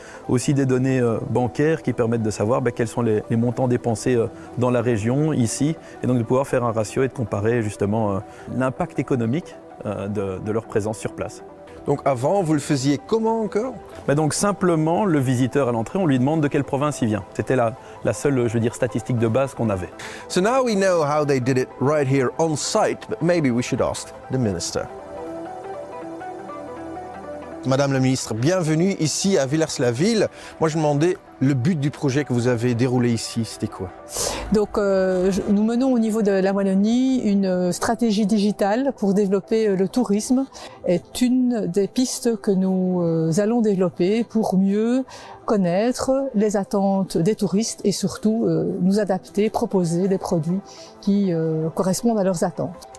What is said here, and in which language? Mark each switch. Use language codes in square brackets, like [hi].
[fr] Aussi des données bancaires qui permettent de savoir quels sont les montants dépensés dans la région, ici, et donc de pouvoir faire un ratio et de comparer justement l'impact économique de leur présence sur place. Donc avant, vous le faisiez comment encore? Donc simplement, le visiteur à l'entrée, on lui demande de quelle province il vient. C'était la seule, je veux dire, statistique de base qu'on avait. [en] So now we know how they did it right here on site, but maybe we should ask the minister. [fr] Madame la ministre, bienvenue ici à Villaxlaville. Moi, je me demandais, le but du projet que vous avez déroulé ici, c'était quoi? Donc, nous menons au niveau de la Wallonie une stratégie digitale pour développer le tourisme. C'est une des pistes que nous allons développer pour mieux connaître les attentes des touristes et surtout nous adapter, proposer des produits qui correspondent à leurs attentes.